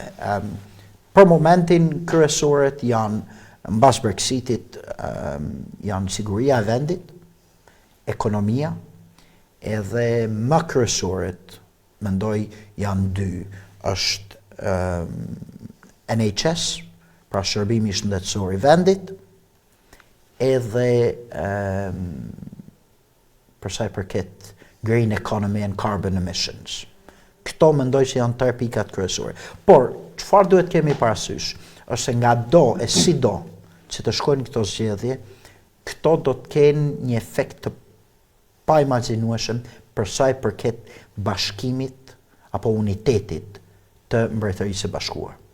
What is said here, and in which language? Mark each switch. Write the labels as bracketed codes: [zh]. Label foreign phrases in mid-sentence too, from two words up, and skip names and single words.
[sq] Për momentin, kryesorët janë mbas Brexitit, janë siguria e vendit, ekonomia, edhe më kryesorët, mendoj janë dy, është NHS, pra shërbimi shëndetësor i vendit, edhe për sa i përket [en] green economy and carbon emissions. [sq] Këto mendoj që janë tërë pikat kryesore. Por, çfarë duhet kemi parasysh, është se nga do e si do që të shkojnë këto zgjedhje, këto do të kenë një efekt të pa imagjinueshëm për sa i përket bashkimit apo unitetit të Mbretërisë së Bashkuar.